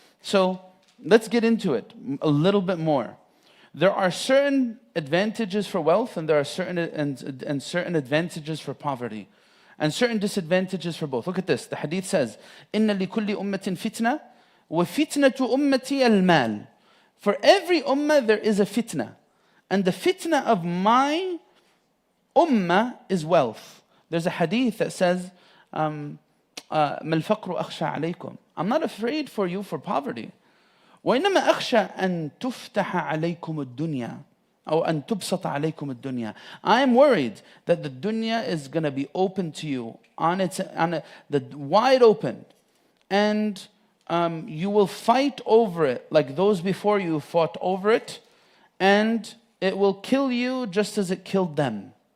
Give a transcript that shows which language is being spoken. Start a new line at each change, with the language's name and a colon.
English: So let's get into it a little bit more. There are certain advantages for wealth, and there are certain advantages for poverty, and certain disadvantages for both. Look at this. The hadith says,
Arabic: إِنَّ لِكُلِّ أُمَّةٍ فِتْنَةٍ وَفِتْنَةُ أُمَّتِي الْمَالِ.
English: For every ummah there is a fitna, and the fitna of my ummah is wealth. There's a hadith that says,
Arabic: مَا الْفَقْرُ أَخْشَى عَلَيْكُمْ.
English: I'm not afraid for you for poverty.
Arabic: وإنما أخشى أن تفتح عليكم الدنيا أو أن تبسط عليكم الدنيا.
English: I am worried that the dunya is going to be open to you the wide open, and you will fight over it like those before you fought over it, and it will kill you just as it killed them.